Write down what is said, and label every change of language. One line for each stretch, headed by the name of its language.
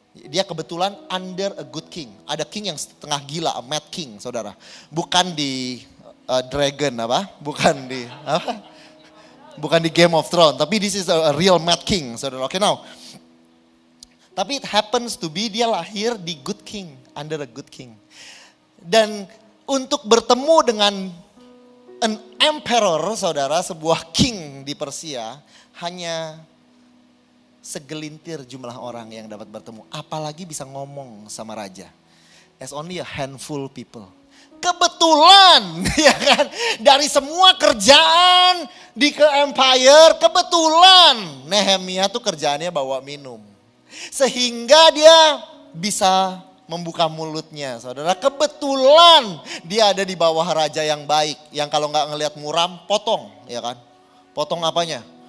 Indonesian: Dia kebetulan
English: under a good king.
Indonesian: Ada king yang setengah gila,
English: a mad king,
Indonesian: saudara. Bukan di Dragon apa? Bukan di apa? Bukan di Game of Thrones, tapi
English: this is a real mad king,
Indonesian: saudara.
English: Okay, now.
Indonesian: Tapi
English: it happens to be
Indonesian: dia lahir di
English: good king, under a good king.
Indonesian: Dan untuk bertemu dengan
English: an emperor,
Indonesian: saudara, sebuah king di Persia, hanya segelintir jumlah orang yang dapat bertemu. Apalagi bisa ngomong sama raja.
English: As only a handful people.
Indonesian: Kebetulan, ya kan, dari semua kerjaan di empire, kebetulan Nehemia tuh kerjaannya bawa minum. Sehingga dia bisa membuka mulutnya, saudara. Kebetulan dia ada di bawah raja yang baik, yang kalau nggak ngelihat muram, potong, ya kan? Potong apanya?